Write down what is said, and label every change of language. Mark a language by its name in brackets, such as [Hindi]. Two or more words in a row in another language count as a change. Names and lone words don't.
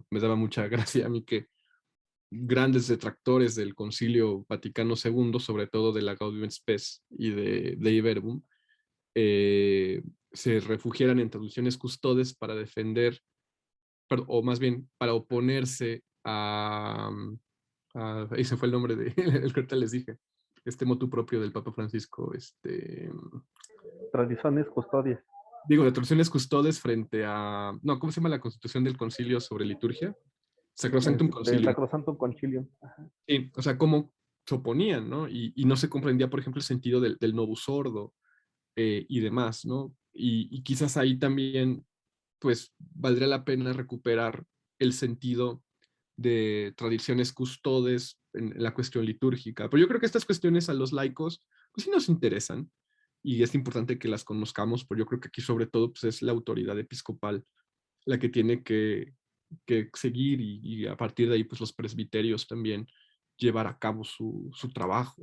[Spanish] Me daba mucha gracia a mí que grandes detractores del Concilio Vaticano II, sobre todo de la Gaudium Spes y de Iberbum, se refugiaran en traducciones custodes para defender, o más bien para oponerse ahí se fue el nombre de el que ahorita les dije, este [Latin] motu propio [Spanish] del Papa Francisco, Tradiciones, custodias. digo, de traducciones custodes frente a, no, ¿cómo se llama la constitución del concilio sobre liturgia? Sacrosanctum Concilium. Sacrosanto Concilium. Sí, o sea, cómo se oponían, ¿no? Y no se comprendía, por ejemplo, el sentido del [Latin] novus ordo [Spanish] y demás, ¿no? Y quizás ahí también, pues, valdría la pena recuperar el sentido de tradiciones custodes en la cuestión litúrgica. Pero yo creo que estas cuestiones a los laicos, pues sí nos interesan y es importante que las conozcamos, pero yo creo que aquí sobre todo pues, es la autoridad episcopal la que tiene que seguir y a partir de ahí pues los presbiterios también llevar a cabo su trabajo.